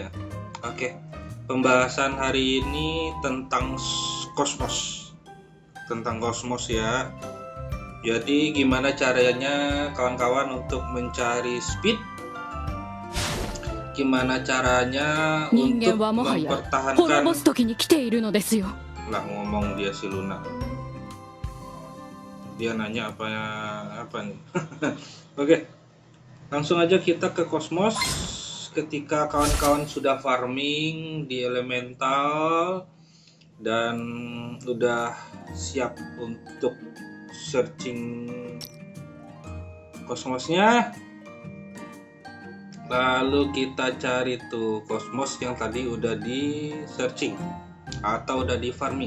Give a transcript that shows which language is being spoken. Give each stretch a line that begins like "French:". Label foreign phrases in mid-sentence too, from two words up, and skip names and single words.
Indonesian: Oke. Pembahasan hari ini tentang kosmos. Tentang kosmos ya. Jadi gimana caranya kawan-kawan untuk mencari speed? Gimana caranya
Japanese: 人間
Indonesian: untuk
Japanese: はもはや滅ぼ
Indonesian: mempertahankan
Japanese: す時に来ているのですよ。
Indonesian: lah ngomong dia si Luna. Dia nanya apa nih? Oke, langsung aja kita ke kosmos. Ketika kawan-kawan sudah farming di elemental dan udah siap untuk searching kosmosnya, lalu kita cari tuh kosmos yang tadi udah di searching atau udah di farming.